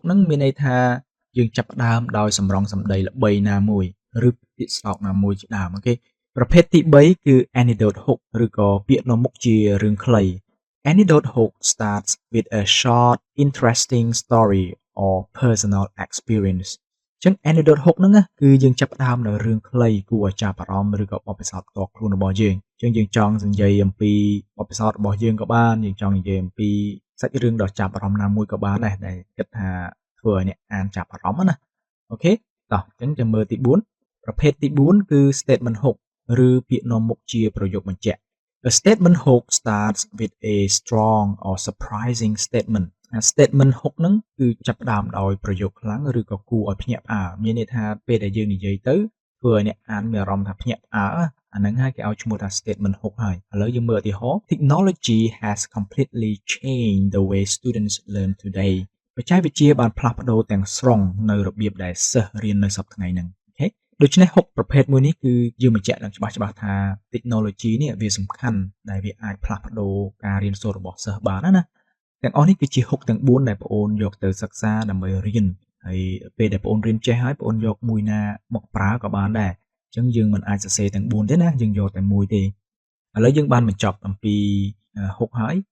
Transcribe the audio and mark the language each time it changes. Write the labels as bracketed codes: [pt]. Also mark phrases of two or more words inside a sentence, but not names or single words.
[km] ហ្នឹងមានន័យថាយើងចាប់ផ្ដើមដោយសម្រង់សម្ដីល្បីណាមួយឬពាក្យស្លោកណាមួយជាដើមអូខេប្រភេទទី3គឺ [en] anecdote hook [km] ឬក៏ពាក្យនាំមុខជារឿងខ្លី [en] anecdote hook starts with a short interesting story or personal experience [km] អញ្ចឹង [en] anecdote hook [km] ហ្នឹងគឺយើងចាប់ផ្ដើមដោយរឿងខ្លីគួរឲ្យចាប់អារម្មណ៍ឬក៏បទពិសោធន៍ផ្ទាល់ខ្លួនរបស់យើងអញ្ចឹងយើងចង់និយាយអំពីបទពិសោធន៍ របស់យើងក៏បានយើងចង់និយាយអំពីសាច់រឿងដ៏ចាប់អារម្មណ៍ណាមួយក៏បានដែរដែលគិតថាធ្វើឲ្យអ្នកអានចាប់អារម្មណ៍ណាអូខេតោះអញ្ចឹងចាំមើលទី4ប្រភេទទី4គឺ [en] statement hook [km] ឬពាក្យនាំមុខជាប្រយោគបញ្ជាក់ [en] A statement hook starts with a strong or surprising statement statement hook [km] ហ្នឹងគឺចាប់ផ្ដើមដោយប្រយោគខ្លាំងឬក៏គួរឲ្យភ្ញាក់ផ្អើលមានន័យថាពេលដែលយើងនិយាយទៅធ្វើឲ្យអ្នកអានមានអារម្មណ៍ថាភ្ញាក់ផ្អើលអាហ្នឹងហើយគេឲ្យឈ្មោះថា [en] statement hook [km] ហើយឥឡូវយើងមើលឧទាហរណ៍ [en] Technology has completely changed the way students learn today [km] បច្ចេកវិទ្យាបានផ្លាស់ប្ដូរទាំងស្រុងនៅ របៀបដែលសិស្សរៀននៅសប្តាហ៍ថ្ងៃហ្នឹងអូខេដូច្នេះ hook ប្រភេទមួយនេះគឺយើងបញ្ជាក់ឡើងច្បាស់ថា technology នេះវាសំខាន់ដែលវាអាចផ្លាស់ប្ដូរការរៀនសូត្ររបស់សិស្សបានណាទាំងអស់នេះគឺជា hook ទាំង4ដែលបងអូនយកទៅសិក្សាដើម្បីរៀនហើយពេលដែលបងអូនរៀនចេះហើយបងអូនយកមួយណាមកប្រើក៏បានដែរអញ្ចឹងយើងមិនអាចសរសេរទាំង4ទេណាយើងយកតែមួយទេឥឡូវយើងបានបញ្ចប់អំពី hook ហើយ